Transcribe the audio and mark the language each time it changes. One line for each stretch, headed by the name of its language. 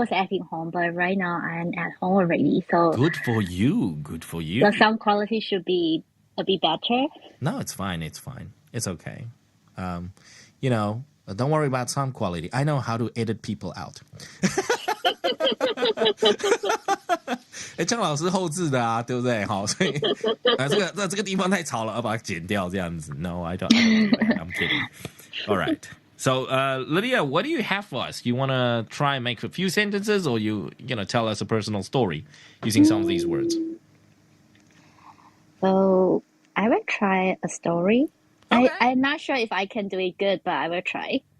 English: was heading home, but right now I'm at home already. So Good for you. Good for you. the sound quality should be a bit better. No, it's fine. It's fine. It's okay. Don't worry about sound quality. I know how to edit people out.
Chinese: 张老师后置的啊，对不对？好，所以这个地方太吵了，要把它剪掉这样子。
English: No, I don't do that. I'm kidding. All right. So, Lydia, what do you have for us? You want to try and make a few sentences, or you tell us a personal story using some of these words? So I will try a story. Okay. I'm not sure if I can do it good, but I will try.